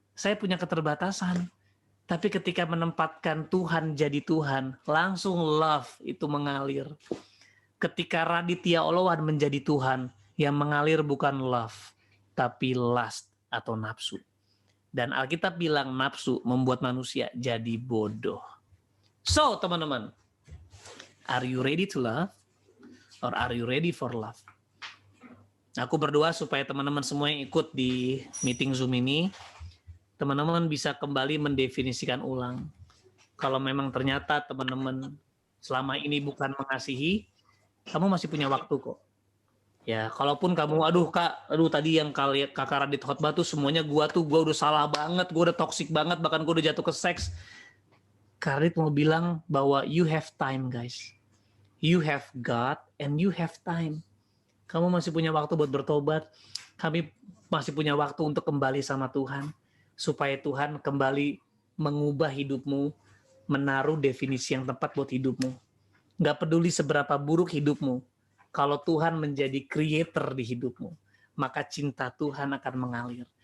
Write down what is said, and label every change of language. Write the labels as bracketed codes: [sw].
[id] Saya punya keterbatasan. Tapi ketika menempatkan Tuhan jadi Tuhan, langsung love itu mengalir. Ketika Raditya Olowan menjadi Tuhan, yang mengalir bukan love, tapi lust atau nafsu. Dan Alkitab bilang nafsu membuat manusia jadi bodoh. [en] So teman-teman, are you ready to love? Or are you ready for love? [id] Aku berdoa supaya teman-teman semua yang ikut di meeting Zoom ini, teman-teman bisa kembali mendefinisikan ulang. Kalau memang ternyata teman-teman selama ini bukan mengasihi, kamu masih punya waktu kok. Ya, kalaupun kamu, aduh tadi yang Kakak Radit khotbah tuh semuanya gua udah salah banget, gua udah toksik banget, bahkan gua udah jatuh ke seks. Kak Radit mau bilang bahwa [en] you have time guys. You have God and you have time. [id] Kamu masih punya waktu buat bertobat. Kami masih punya waktu untuk kembali sama Tuhan. Supaya Tuhan kembali mengubah hidupmu. menaruh definisi yang tepat buat hidupmu. Nggak peduli seberapa buruk hidupmu, kalau Tuhan menjadi creator di hidupmu, maka cinta Tuhan akan mengalir.